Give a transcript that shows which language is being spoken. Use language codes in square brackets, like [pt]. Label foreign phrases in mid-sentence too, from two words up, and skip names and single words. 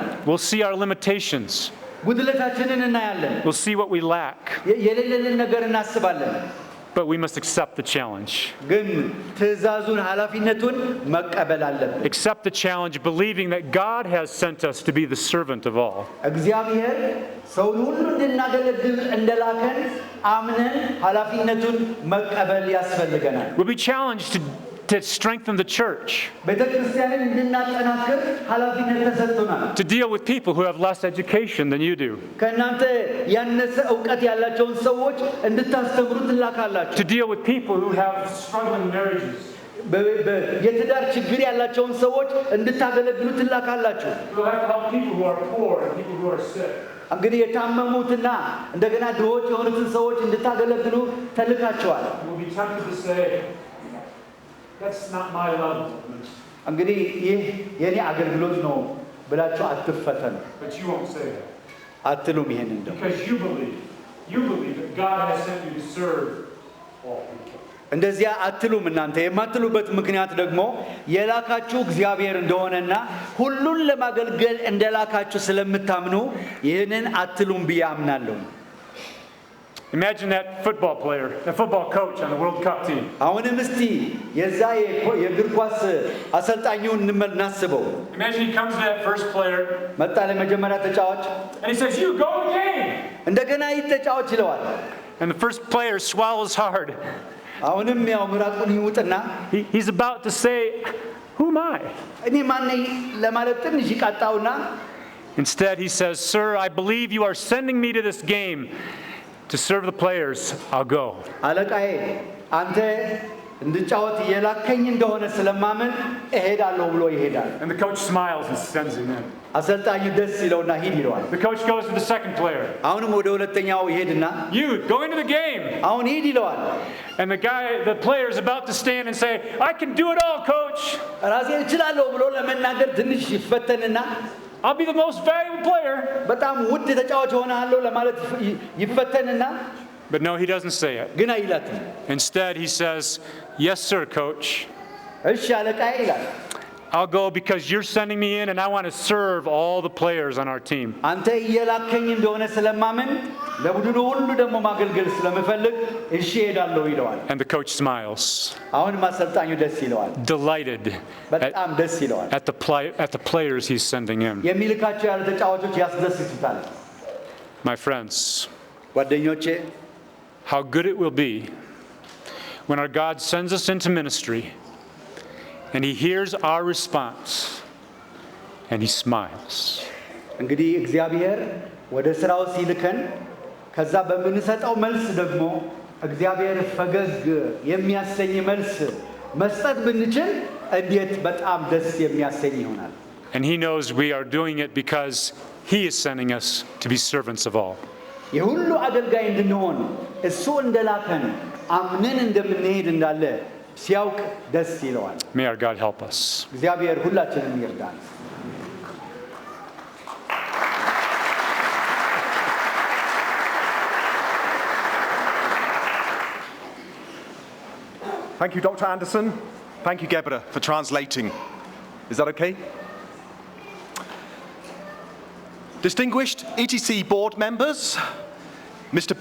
[en] We'll see our limitations. [am] ጉድለታችንን እናያለን። [en] We'll see what we lack. [am] የሌለንን ነገር እናስባለን። [en] But we must accept the challenge. [am] ግን ትእዛዙን ኃላፊነቱን መቀበል አለብን። [en] Accept the challenge, believing that God has sent us to be the servant of all. [am] እግዚአብሔር ሰውን ሁሉ እንድናገለግል እንደላከን አምነን ኃላፊነቱን መቀበል ያስፈልገናል። [en] We'll be challenged to strengthen the church, [am] ቤተክርስቲያንን እንድናጠናክር ኃላፊነት ተሰጥቶናል። [en] to deal with people who have less education than you do, [am] ከእናንተ ያነሰ ዕውቀት ያላቸውን ሰዎች እንድታስተምሩ ትላካላችሁ። [en] to deal with people who have struggling marriages, [am] የትዳር ችግር ያላቸውን ሰዎች እንድታገለግሉ ትላካላችሁ። [en] to help people who are poor and people who are sick. [am] እንግዲህ የታመሙትና እንደገና ድሆች የሆኑትን ሰዎች እንድታገለግሉ ተልካቸዋል። [en] We'll be tempted to say, that's not my level. [am] እንግዲህ ይህ የኔ አገልግሎት ነው ብላችሁ አትፈተኑ። [en] But you won't say that. [am] አትሉም ይሄን እንደው [en] Because you believe that God has sent you to serve all people. [am] እንደዚያ አትሉም። እናንተ የማትሉበት ምክንያት ደግሞ የላካችሁ እግዚአብሔር እንደሆነና ሁሉን ለማገልገል እንደላካችሁ ስለምታምኑ ይህንን አትሉም ብዬ አምናለሁ። [en] Imagine that football player, the football coach on the World Cup team. [am] አሁንም እስቲ የዛ የእግር ኳስ አሰልጣኙን እናስበው። [en] Imagine he comes to that first player [am] መጣ ለመጀመሪያ ተጫዋች [en] and he says, "You go the game." [am] እንደገና ይተጫወት ይለዋል። [en] And the first player swallows hard. [am] አሁንም ያው ምራቁን ይውጥና [en] He's about to say, "Who am I?" [am] እኔ ማን ነኝ ለማለት ትንሽ ይቃጣውና [en] Instead he says, "Sir, I believe you are sending me to this game to serve the players. I'll go." [am] አለቃዬ አንተ እንድጫወት የላከኝ እንደሆነ ስለማመን እሄዳለሁ ብሎ ይሄዳል። [en] And the coach smiles and sends him in. [am] አሰልጣኙ ደስ ይለውና ሂድ ይለዋል። [en] The coach goes to the second player. [am] አሁንም ወደ ሁለተኛው ይሄድና [en] "You go into the game." [am] አሁን ሂድ ይለዋል። [en] And the player is about to stand and say, "I can do it all, coach. [am] ራሴ እችላለሁ ብሎ ለመናገር ትንሽ ይፈተንና [en] I'll be the most valuable player." [am] በጣም ውድ ተጫዋች ሆናለሁ ለማለት ይፈተንና [en] But no, he doesn't say it. [am] ግን አይላትም። [en] Instead, he says, "Yes, sir, coach. [am] እሺ አለቃዬ ይላል። [en] I'll go because you're sending me in and I want to serve all the players on our team." [am] አንተ እየላከኝ እንደሆነ ስለማመን ለቡድኑ ሁሉ ደግሞ ማገልገል ስለምፈልግ እሺ እሄዳለሁ ይለዋል። [en] And the coach smiles, [am] አሁንም አሰልጣኙ ደስ ይለዋል። [en] delighted [am] በጣም ደስ ይለዋል። [en] at the players he's sending in. [am] የሚልካቸው ያሉ ተጫዋቾች ያስደስቱታል። [en] My friends, [am] ጓደኞቼ [en] how good it will be when our God sends us into ministry and he hears our response and he smiles. [am] እንግዲህ እግዚአብሔር ወደ ስራው ሲልከን ከዛ በምንሰጠው መልስ ደግሞ እግዚአብሔር ፈገግ የሚያሰኝ መልስ መስጠት ብንችል እንዴት በጣም ደስ የሚያሰኝ ይሆናል። [en] And he knows we are doing it because he is sending us to be servants of all. [am] የሁሉ አገልጋይ እንድንሆን እሱ እንደላከን አምነን እንደምንሄድ እንዳለ ሲያውቅ ደስ ይለዋል። [en] May our God help us. [am] እግዚአብሔር ሁላችንም ይርዳን። [en] Thank you, Dr. Anderson. Thank you, Gebra, for translating. Is that okay? Distinguished ETC board members, Mr.